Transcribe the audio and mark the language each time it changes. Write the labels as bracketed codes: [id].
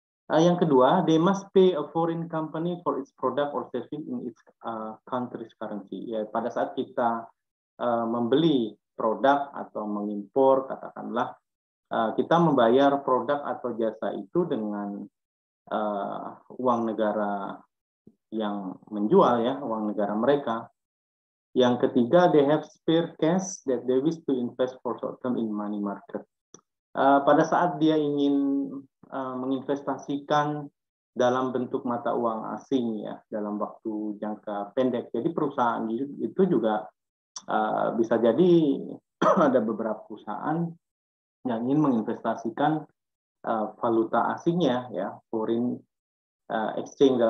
[id] Yang kedua, [en] they must pay a foreign company for its product or service in its country's currency. [id] Ya, pada saat kita membeli produk atau mengimpor, katakanlah kita membayar produk atau jasa itu dengan uang negara yang menjual, ya, uang negara mereka. Yang ketiga, [en] they have spare cash that they wish to invest for short term in money market. [id] Pada saat dia ingin menginvestasikan dalam bentuk mata uang asing, ya, dalam waktu jangka pendek. Jadi perusahaan itu juga bisa jadi ada beberapa perusahaan yang ingin menginvestasikan valuta asingnya, ya, foreign exchange.